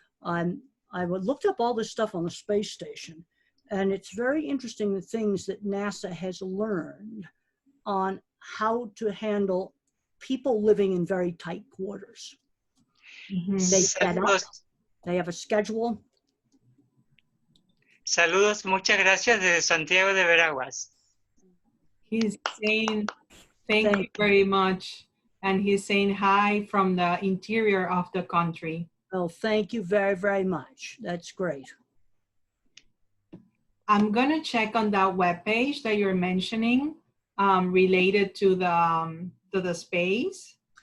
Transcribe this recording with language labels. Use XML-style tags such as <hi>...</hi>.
<en>I looked up all this stuff on the space station, and it's very interesting the things that NASA has learned on how to handle people living in very tight quarters. They set up, they have a schedule.</en> <es>Saludos, muchas gracias desde Santiago de Veraguas.</es> <en>He's saying thank you very much, and he's saying hi from the interior of the country. Well, thank you very, very much. That's great. I'm gonna check on that webpage that you're mentioning, related to the space.</en>